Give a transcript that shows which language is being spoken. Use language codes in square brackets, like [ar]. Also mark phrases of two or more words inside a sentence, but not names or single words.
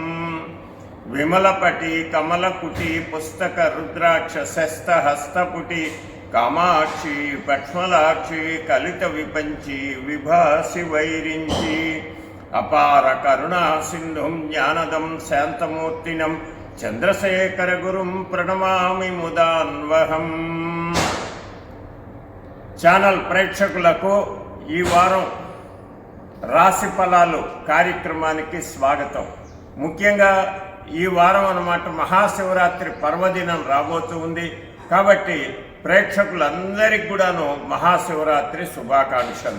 [sa] विमलपटी कमलकुटी पुस्तक रुद्राक्ष शस्त हस्तपुटी कामाक्षी पक्ष्मलाक्षी कलित विपंची विभासी वैरिंची अपार करुणा सिंधुं ज्ञानदं शांतमूर्तिनं चंद्रशेखर गुरुं प्रणमामि मुदान्वहं। [te] ఛానల్ ప్రేక్షకులకు ఈ వారం రాశి ఫలాలు కార్యక్రమానికి స్వాగతం. ముఖ్యంగా ఈ వారం అన్నమాట మహాశివరాత్రి పర్వదినం రాబోతూ ఉంది కాబట్టి ప్రేక్షకులందరికీ కూడాను మహాశివరాత్రి శుభాకాంక్షలు.